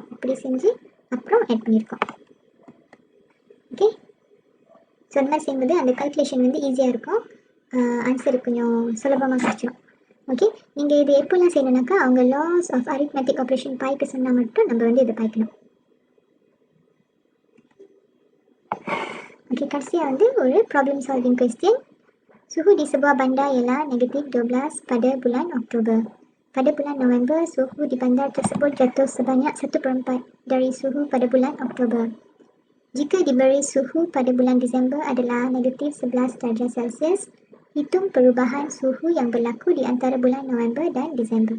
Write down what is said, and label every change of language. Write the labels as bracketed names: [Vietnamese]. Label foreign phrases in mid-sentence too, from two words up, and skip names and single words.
[Tamil] இப்படி செஞ்சு அப்புறம் ஆட் பண்ணியிருக்கோம். [English] okay, so [Tamil] இந்த மாதிரி செய்யும்போது அந்த கால்குலேஷன் வந்து ஈஸியாக இருக்கும். ஆன்சர் கொஞ்சம் சுலபமாக கிடச்சிடும். ஓகே, நீங்கள் இது எப்போல்லாம் செய்யணுன்னாக்கா அவங்க [English] laws of arithmetic operation [Tamil] பாய்க்க சொன்னால் மட்டும் நம்ம வந்து இதை பாய்க்கணும். ஓகே, கடைசியாக வந்து ஒரு [English] problem solving question. [Malay] Suhu di sebuah bandar ialah -12 pada bulan Oktober. Pada bulan November, suhu di bandar tersebut jatuh sebanyak 1/4 dari suhu pada bulan Oktober. Jika diberi suhu pada bulan Disember adalah -11 darjah Celsius, hitung perubahan suhu yang berlaku di antara bulan November dan Disember.